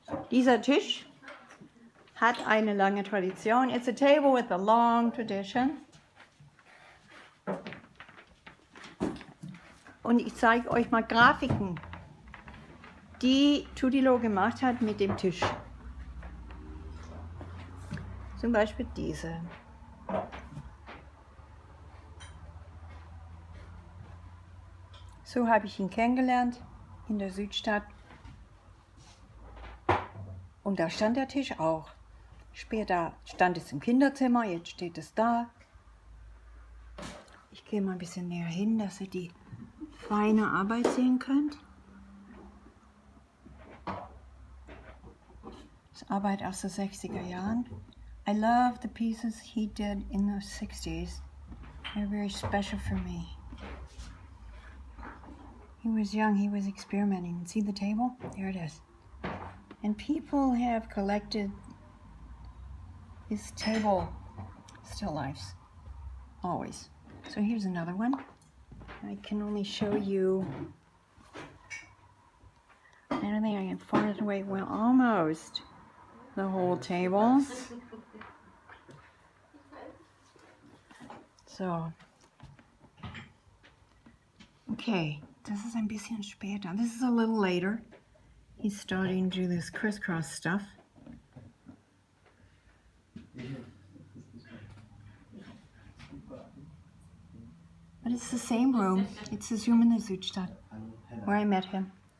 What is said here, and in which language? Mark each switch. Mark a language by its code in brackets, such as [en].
[de] Dieser Tisch hat eine lange Tradition. [en] It's a table with a long tradition. [de] Und ich zeige euch mal Grafiken, die Tudilo gemacht hat mit dem Tisch. Zum Beispiel diese. So habe ich ihn kennengelernt in der Südstadt. Und da stand der Tisch auch. Später stand es im Kinderzimmer, jetzt steht es da. Ich gehe mal ein bisschen näher hin, dass ihr die feine Arbeit sehen könnt. Das ist Arbeit aus den 60er Jahren. [en] I love the pieces he did in the 60s. They're very special for me. He was young, he was experimenting. See the table? There it is. And people have collected his table still lifes, always. So here's another one. I can only show you, I don't think I can far it away, well, almost the whole table. [de] So, okay, das ist ein bisschen später. [en] This is a little later. He's starting to do this crisscross stuff. But it's the same room. It's his room in the Südstadt, where I met him.